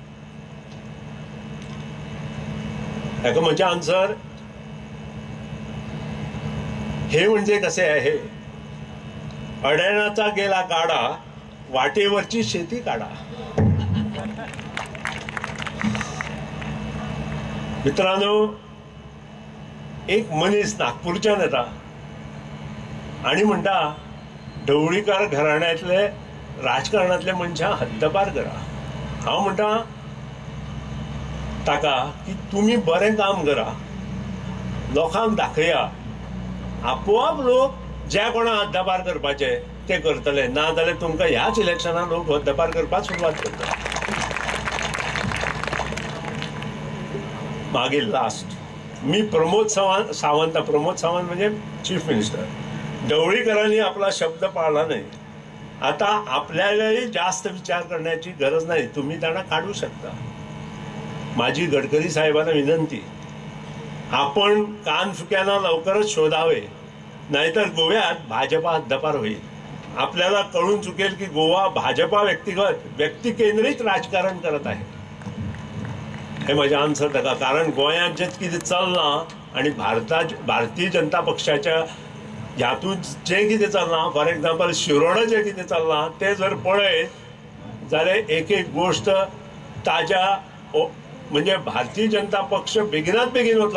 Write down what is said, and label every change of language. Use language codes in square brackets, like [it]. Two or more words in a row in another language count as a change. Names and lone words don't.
[mr] याका म्हणजे आन्सर हे म्हणजे कसे आहे, अड्याणाचा गेला गाडा, वाटेवरची शेती काढा. [kok] मित्रांनो, एक मनीस नागपूरच्यान येता आणि म्हणटा ढवळीकार घराण्यांतले राजकारणांतले मनशां हद्दपार करा. हांव म्हणटा ताका की तुमी बरें काम करा, लोकांक दाखया, आपोआप लोक ज्या कोणा हद्दपार करपाचे ते करतले, ना जाल्यार तुमकां ह्याच इलेक्शनाक लोक हद्दपार करपाक सुरवात करता. [mr] मागीर लास्ट मी प्रमोद सावंत म्हणजे चीफ मिनिस्टर, ढवळीकरांनी आपला शब्द पाळला नाही. आता आपल्यालाही जास्त विचार करण्याची गरज नाही, तुम्ही त्यांना काढू शकता. माझी गडकरी साहेबांना विनंती, आपण कान फुक्यांना लवकरच शोधावे, नाहीतर गोव्यात भाजपा हद्दपार होईल. आपल्याला कळून चुकेल की गोवा भाजपा व्यक्ती केंद्रित राजकारण करत आहे. हे माझे आन्सर ताका. [kok] कारण गोंयांत जे कितें चल्लां आणि भारतीय जनता पक्षाच्या ह्यातून जे कितें चल्लां, [en] for example [kok] शिरोडा जे कितें चल्लां ते जर पळयत जाल्यार एक एक गोश्ट ताज्या म्हणजे भारतीय जनता पक्ष बेगिनात बेगीन वतलो.